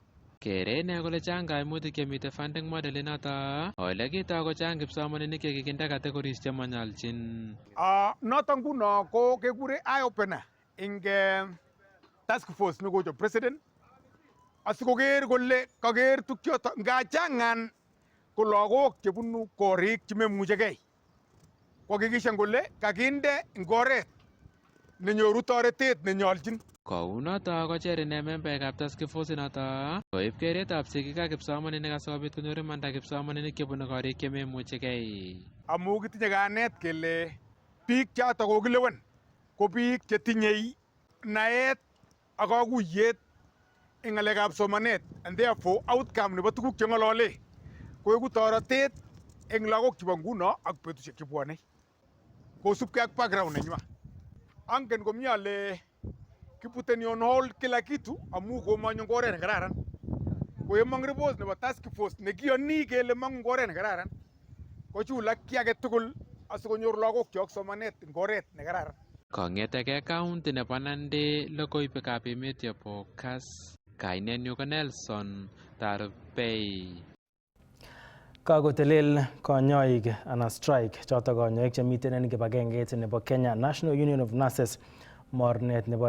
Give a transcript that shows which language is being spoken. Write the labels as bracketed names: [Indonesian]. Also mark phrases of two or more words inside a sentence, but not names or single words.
[Kalenjin] Kere ne kole chang kaimutik chemite [English] funding model [Kalenjin] inoto ole kitoi ko chang kipsomaninik chekikinde categories chemanyolchin. Noto nguno ko kekure [English] eye opener [Kalenjin] ing [English] task force [Kalenjin] nekocho president asikoker kole kaker tukchoto ngachangan ko lagok chebunu korik chememuchegei. Kokikishan kole kakinde ing oret nenyoru toretet nenyolchin. Kou noto kocher ine membeekab [English] task force [Kalenjin] inoto koib keretab sigik ak kipsomaninik asikobit konyor imanda kipsomaninik chebunu korik chememuchegei. Amu kitinye kanet kele biik choto kokilewen ko biik chetinye naet ak kakuyet eng ng'alekab somanet, [English] and therefore outcome [Kalenjin] nebo tuguk cheng'olole koeku toretet eng lagok chebo nguno ak betusiek chebwone kosubkei ak background nenywa. Angen komie ale kiputeni [English] on hold [Kalenjin] kila kitu amu komanyo eng oret nekararan. Ko yemong report nebo [English] task force [Kalenjin] nekiyoni kele mong'u eng oret nekararan kochulak ki age tugul asikonyor lagok chok somanet eng oret nekararan. Kong'etege county nebo Nandi, logoiwekab emet chebo Kass, kainenyu ko Nelson Tarbei. Kakotelel konyoik anan strike choto konyoik chemiten en kibagengeit nebo Kenya National Union of Nurses mornet nebo